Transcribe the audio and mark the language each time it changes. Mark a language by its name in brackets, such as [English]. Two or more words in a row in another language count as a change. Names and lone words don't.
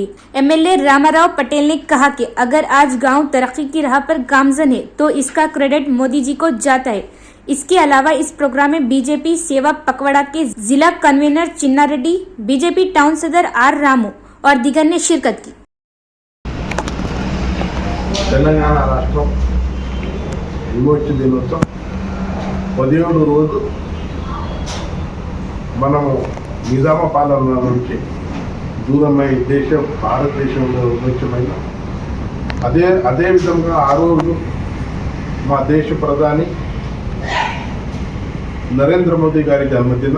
[Urdu] ایم ایل اے راما راؤ پٹیل نے کہا کہ اگر آج گاؤں ترقی کی راہ پر گامزن ہے تو اس کا کریڈٹ مودی جی کو جاتا ہے. اس کے علاوہ اس پروگرام میں بی جے پی سیوا پکوڑا کے ضلع کنوینر چنا ریڈی، بی جے پی ٹاؤن صدر آر رامو اور دیگر نے شرکت کی. [Telugu] తెలంగాణ రాష్ట్రం విమోచన దినోత్సవం 17 రోజు మనము నిజామ పాలన నుంచి దూరమై దేశం భారతదేశంలో విమోచమైన అదే విధంగా ఆ రోజు మా దేశ ప్రధాని నరేంద్ర మోదీ గారి జన్మదినం.